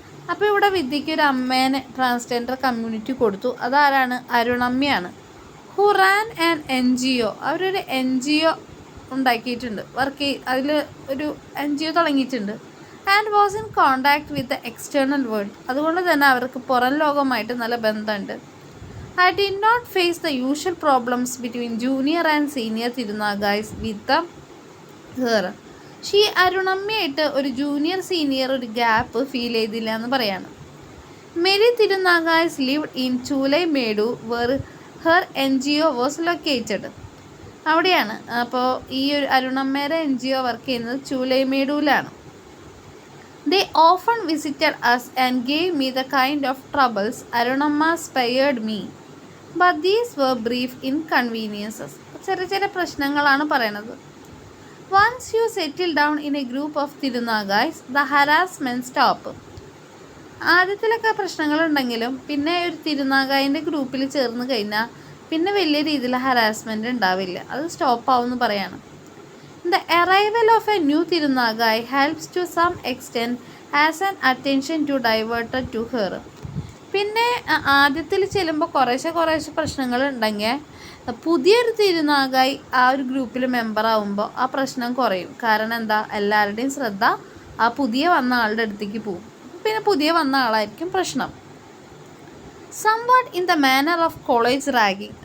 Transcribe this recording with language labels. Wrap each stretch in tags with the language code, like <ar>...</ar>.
<ml>അപ്പോൾ ഇവിടെ വിദ്യയ്ക്ക് ഒരു അമ്മേനെ ട്രാൻസ്ജെൻഡർ കമ്മ്യൂണിറ്റി കൊടുത്തു. അതാരാണ്? അരുണമ്മയാണ്.</ml> <en>Who ran an NGO.</en> <ml>അവരൊരു NGO ഉണ്ടാക്കിയിട്ടുണ്ട്, അതിൽ ഒരു NGO തുടങ്ങിയിട്ടുണ്ട്.</ml> <en>And was in contact with the external world.</en> <ml>അതുകൊണ്ട് തന്നെ അവർക്ക് പുറം ലോകമായിട്ട് നല്ല ബന്ധമുണ്ട്.</ml> <en>I did not face the usual problems between junior and senior thirunangais with her.</en> <ml>അരുണമ്മയായിട്ട് ഒരു ജൂനിയർ സീനിയർ ഒരു ഗ്യാപ്പ് ഫീൽ ചെയ്തില്ല എന്ന് പറയാണ്.</ml> <en>Many thirunangais lived in Choolaimedu where her NGO was located. അവിടെയാണ്.</en> <ml>അപ്പോൾ ഈ ഒരു അരുണമ്മയുടെ NGO വർക്ക് ചെയ്യുന്നത് ചൂലൈമേഡുവിലാണ്.</ml> <en>They often visited us and gave me the kind of troubles Arunamma spared me. But these were brief inconveniences.</en> <ml>ചെറിയ പ്രശ്നങ്ങളാണ് പറയണത്.</ml> <en>Once you settle down in a group of thirunangais, the harassment stop.</en> <ml>ആദ്യത്തിലൊക്കെ പ്രശ്നങ്ങളുണ്ടെങ്കിലും പിന്നെ ഒരു തിരുനാഗായിൻ്റെ ഗ്രൂപ്പിൽ ചേർന്ന് കഴിഞ്ഞാൽ പിന്നെ വലിയ രീതിയിൽ ഹരാസ്മെൻറ്റ് ഉണ്ടാവില്ല, അത് സ്റ്റോപ്പ് ആവുമെന്ന് പറയാണ്.</ml> <en>The arrival of a new thirunangai helps to some extent as an attention to diverted to her.</en> <ml>പിന്നെ ആദ്യത്തിൽ ചെല്ലുമ്പോൾ കുറേശ്ശെ പ്രശ്നങ്ങൾ ഉണ്ടെങ്കിൽ പുതിയൊരു തിരുനാഗായി ആ ഒരു ഗ്രൂപ്പിൽ മെമ്പർ ആവുമ്പോൾ ആ പ്രശ്നം കുറയും. കാരണം എന്താ? എല്ലാവരുടെയും ശ്രദ്ധ ആ പുതിയ വന്ന ആളുടെ അടുത്തേക്ക് പോകും. പിന്നെ പുതിയ വന്ന ആളായിരിക്കും പ്രശ്നം.</ml> <en>Somewhat in the manner of college ragging.</en>